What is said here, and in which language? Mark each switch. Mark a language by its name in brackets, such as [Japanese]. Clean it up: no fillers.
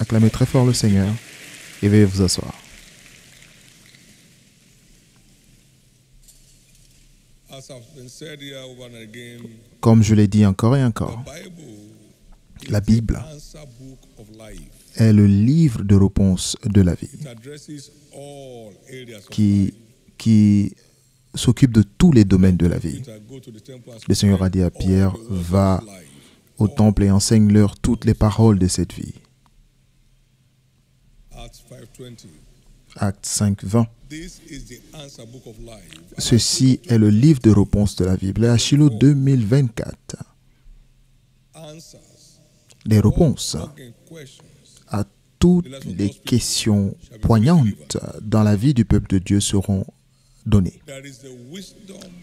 [French] Acclamez très fort le Seigneur et veuillez vous asseoir. [English] As I've been said here over and again, [French] Comme je l'ai dit encore et encore, [English] Bible [French] la Bible [English] answer book of life. [French] est le livre de réponse de la vie [English] It addresses all areas of [French] qui s'occupe de tous les domaines de la vie. [English] life. Go to the temple and [French] Le Seigneur a dit à Pierre, va [English] life. [French] au temple et enseigne-leur toutes les paroles de cette vie. [English] Acts 5:20. [French] Acte 5, 20. [English] This is the answer book of life. [French] Ceci est le livre de réponse de la Bible. Et à Shiloh 2024, [English] Answers [French] les réponses [English] in questions. [French] à toutes les questions poignantes dans la vie du peuple de Dieu seront données. [English] There is the wisdom